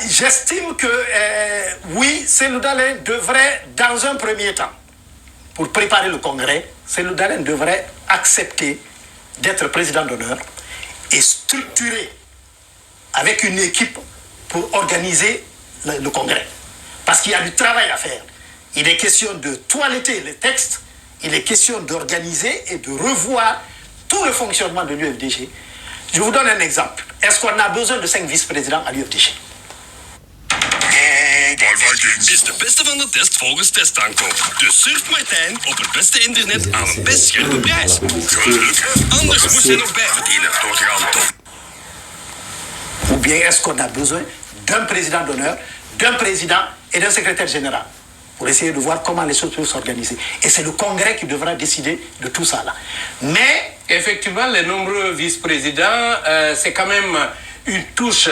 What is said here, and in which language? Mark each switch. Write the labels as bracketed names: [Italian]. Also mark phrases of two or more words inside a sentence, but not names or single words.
[French] J'estime que oui, Cellou Dalein devrait, dans un premier temps, pour préparer le congrès, Cellou Dalein devrait accepter d'être président d'honneur et structurer avec une équipe pour organiser le congrès. Parce qu'il y a du travail à faire. Il est question de toiletter les textes, il est question d'organiser et de revoir tout le fonctionnement de l'UFDG. Je vous donne un exemple. Est-ce qu'on a besoin de 5 vice-présidents à l'UFDG? [Dutch] Volkswagen is de beste van de test volgens Testankoop. Dus surf Martijn op het beste internet aan een best scherpe prijs. Geluk, anders moest je nog bijverdienen door te gaan top. [French] Ou bien est-ce qu'on a besoin d'un président d'honneur, d'un président et d'un secrétaire général pour essayer de voir comment les choses peuvent s'organiser. Et c'est le Congrès qui devra décider de tout ça là. Mais effectivement, les nombreux vice-présidents, c'est quand même une touche.